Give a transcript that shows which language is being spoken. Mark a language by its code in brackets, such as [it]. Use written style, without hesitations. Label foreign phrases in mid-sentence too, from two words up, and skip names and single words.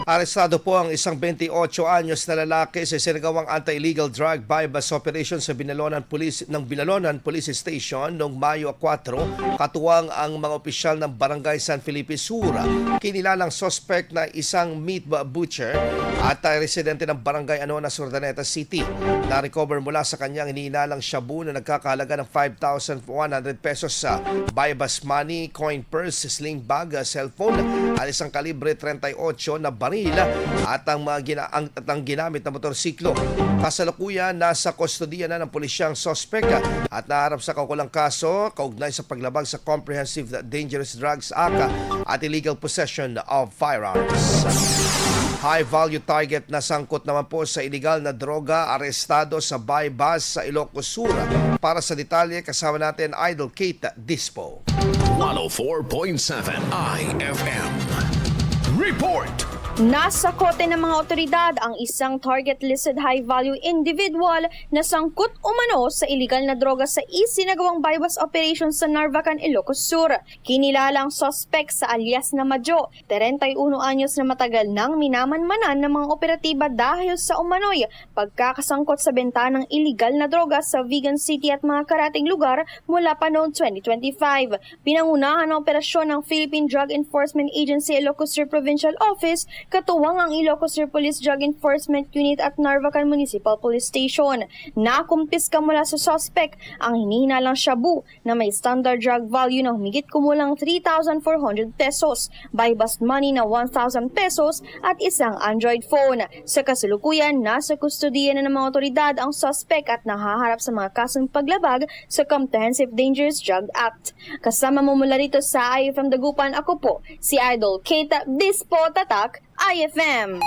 [tl] Arestado po ang isang 28 anyos na lalaki sa sinagawang [en] anti-illegal drug buy-bust operation [tl] sa Binalonan Police Station noong Mayo 4, katuwang ang mga opisyal ng Barangay San Felipe Sur. Kinilalang suspect na isang [en] meat butcher [tl] at residente ng Barangay Anonas, Urdaneta City. Na-recover mula sa kanyang iniinalang shabu na nagkakahalaga ng 5,100 pesos sa [en] buy-bust money, coin purse, sling bag, [tl] cellphone at isang kalibre 38 na baril at ang ginamit na motorsiklo. Kasalukuyan nasa kustodiya na ng pulisyang suspect at naharap sa kaukulang kaso kaugnay sa paglabag sa Comprehensive Dangerous Drugs Act at [en] illegal possession of firearms. High-value target [tl] na sangkot naman po sa illegal na droga, arestado sa buy-bust sa Ilocos Sur. Para sa detalye, kasama natin Idol Kate Dispo. 104.7 IFM. Report! Nasa kote ng mga otoridad ang isang [en] target-listed high-value individual [tl] na sangkot umano sa iligal na droga sa isinagawang [en] buy-bust operation [tl] sa Narvacan, Ilocos Sur. Kinilala ang suspect sa alias na Madjo, 31 anyos na matagal nang minamanmanan ng mga operatiba dahil sa umano'y pagkakasangkot sa benta ng iligal na droga sa Vigan City at mga karating lugar mula pa noong 2025. Pinangunahan ang operasyon ng Philippine Drug Enforcement Agency Ilocos Sur Provincial Office, katuwang ang Ilocos Sur Police Drug Enforcement Unit at Narvacan Municipal Police Station. Nakumpiska mula sa suspect ang hinihinalang shabu na may [en] standard drug value [tl] na humigit kumulang 3,400 pesos, [en] buy-bust money [tl] na 1,000 pesos at isang Android phone. Sa kasalukuyan, nasa kustodiya na ng mga otoridad ang suspect at nahaharap sa mga kasong paglabag sa Comprehensive Dangerous Drug Act. Kasama mo mula rito sa IFM Dagupan, ako po si Idol Kate Dispo, Tatak, IFM.